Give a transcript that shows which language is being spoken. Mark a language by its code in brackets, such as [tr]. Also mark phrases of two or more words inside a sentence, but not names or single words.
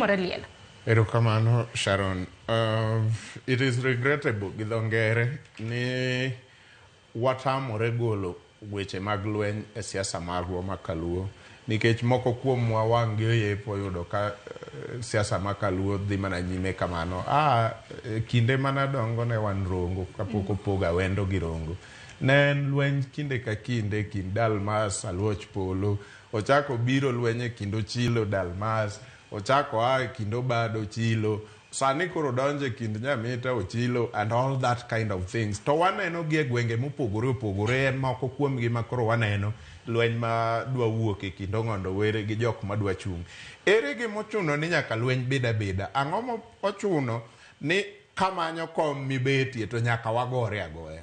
[luo] timore liel. Erokamano, Sharon. [en] It is regrettable [luo] gi dho ngere ni watamore golo weche mag lweny e siasa marwa ma kaluo nikech moko kuomwa wang' gi oyepo yudo ka siasa ma kaluo dhi mana nyime kamano. Kinde mana dongo ne wan rongo kapok opoga wendo gi rongo. Ne en lweny kinde ka kinde kind Dalmas, Aluoch Polo, ochako biro lweny e kind Ochilo Dalmas, ochako e kind Obado Ochilo, sani koro donje kind Nyamita Ochilo [en] and all that kind of things. [luo] To waneno gi e gwenge mopogore opogore, en moko kuomgi ma koro waneno lweny ma dwa wuok e kind Ong'ondo Were gi jok ma dwa chung'. Ere gima ochuno ni nyaka lweny beda beda? Ang'o ma ochuno ni kamanyo kom mibetie to nyaka wagore agoya?